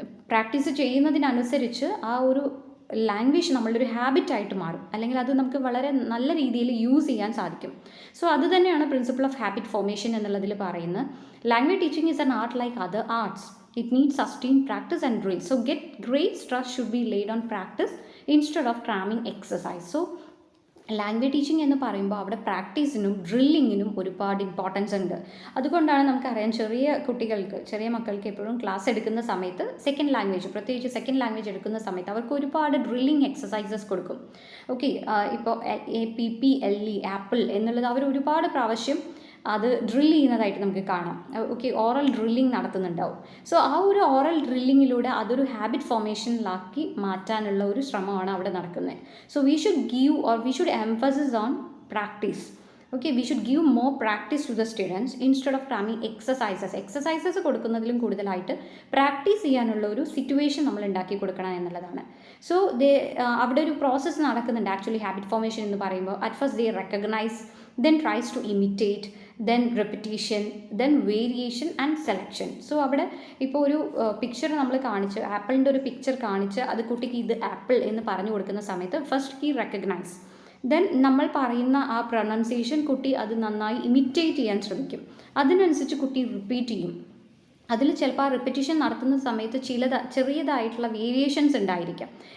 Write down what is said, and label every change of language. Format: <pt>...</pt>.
<ml>Practice ചെയ്യുന്നതിനനുസരിച്ച് ആ ഒരു language നമ്മളുടെ ഒരു ഹാബിറ്റായിട്ട് മാറും, അല്ലെങ്കിൽ അത് നമുക്ക് വളരെ നല്ല രീതിയിൽ യൂസ് ചെയ്യാൻ സാധിക്കും. സോ അത് തന്നെയാണ് പ്രിൻസിപ്പിൾ ഓഫ് ഹാബിറ്റ് ഫോർമേഷൻ എന്നുള്ളതിൽ പറയുന്നത്.</ml> <en>Language teaching is an art like other arts. It needs sustained practice and drill. So great stress should be laid on practice instead of cramming exercise.</en> <ml>So language teaching എന്ന് പറയുമ്പോൾ അവിടെ പ്രാക്ടീസിനും ഡ്രില്ലിങ്ങിനും ഒരുപാട് importance ഉണ്ട്. അതുകൊണ്ടാണ് നമുക്കറിയാം ചെറിയ മക്കൾക്ക് എപ്പോഴും ക്ലാസ് എടുക്കുന്ന സമയത്ത് പ്രത്യേകിച്ച് സെക്കൻഡ് ലാംഗ്വേജ് എടുക്കുന്ന സമയത്ത് അവർക്ക് ഒരുപാട് ഡ്രില്ലിങ് എക്സസൈസസ് കൊടുക്കും. ഓക്കെ, ഇപ്പോൾ APPLE ആപ്പിൾ എന്നുള്ളത് അവർ ഒരുപാട് പ്രാവശ്യം അത് ഡ്രിൽ ചെയ്യുന്നതായിട്ട് നമുക്ക് കാണാം. Okay, oral drilling നടത്തുന്നുണ്ടാവും. സോ ആ ഒരു ഓറൽ ഡ്രില്ലിങ്ങിലൂടെ അതൊരു ഹാബിറ്റ് ഫോർമേഷനിലാക്കി മാറ്റാനുള്ള ഒരു ശ്രമമാണ് അവിടെ നടക്കുന്നത്.</ml> <en>So we should emphasis on practice.</en> <ml>Okay,</ml> <en>we should give more practice to the students instead of cramming exercises</en> <ml>കൊടുക്കുന്നതിലും കൂടുതലായിട്ട് പ്രാക്ടീസ് ചെയ്യാനുള്ള ഒരു സിറ്റുവേഷൻ നമ്മൾ ഉണ്ടാക്കി കൊടുക്കണം എന്നുള്ളതാണ്. സോ അവിടെ ഒരു പ്രോസസ്സ് നടക്കുന്നുണ്ട് ആക്ച്വലി ഹാബിറ്റ് ഫോർമേഷൻ എന്ന് പറയുമ്പോൾ.</ml> <en>At first they recognise, then tries to imitate, then repetition, then variation and selection.</en> <ml>So അവിടെ ഇപ്പോൾ ഒരു പിക്ചർ നമ്മൾ കാണിച്ച്, ആപ്പിളിൻ്റെ ഒരു പിക്ചർ കാണിച്ച് അത് കുട്ടിക്ക് ഇത് ആപ്പിൾ എന്ന് പറഞ്ഞു കൊടുക്കുന്ന സമയത്ത് ഫസ്റ്റ് ഹി റെക്കഗ്നൈസ്, ദെൻ നമ്മൾ പറയുന്ന ആ പ്രൊനൗൺസിയേഷൻ കുട്ടി അത് നന്നായി ഇമിറ്റേറ്റ് ചെയ്യാൻ ശ്രമിക്കും. അതിനനുസരിച്ച് കുട്ടി റിപ്പീറ്റ് ചെയ്യും. അതിൽ ചിലപ്പോൾ ആ റിപ്പറ്റീഷൻ നടത്തുന്ന സമയത്ത് ചെറിയതായിട്ടുള്ള വേരിയേഷൻസ് ഉണ്ടായിരിക്കാം.</ml>